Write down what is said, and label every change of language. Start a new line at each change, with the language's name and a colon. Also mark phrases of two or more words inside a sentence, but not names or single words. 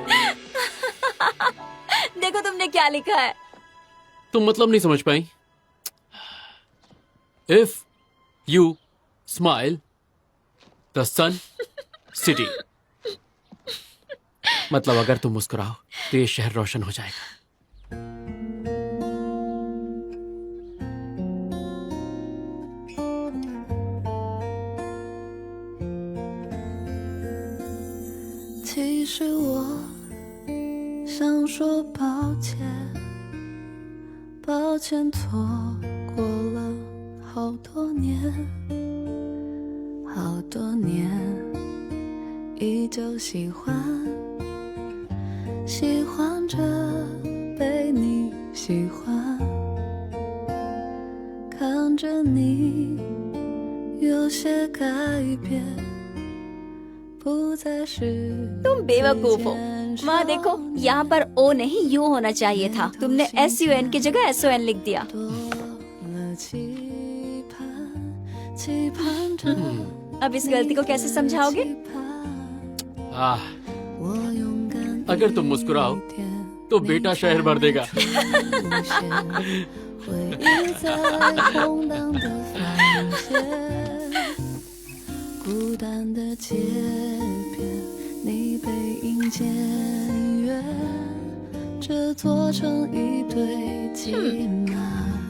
Hindi: देखो तुमने क्या लिखा है। तुम मतलब नहीं समझ पाई।
English: If you smile the sun city,
Hindi: मतलब अगर तुम मुस्कुराओ तो ये शहर रोशन हो जाएगा।
Chinese: 其实我想说抱歉，抱歉错过了好多年，好多年，依旧喜欢，喜欢着被你喜欢，看着你有些改变。
Hindi: तुम बेवकूफ हो। वहाँ देखो, यहाँ पर ओ नहीं यू होना चाहिए था। तुमने SUN की जगह SON लिख दिया। अब इस गलती को कैसे समझाओगे? अगर तुम मुस्कुराओ तो बेटा शहर भर देगा।
Chinese: 回忆在空荡的房间，孤单的街边，你背影渐远，这座城一堆积满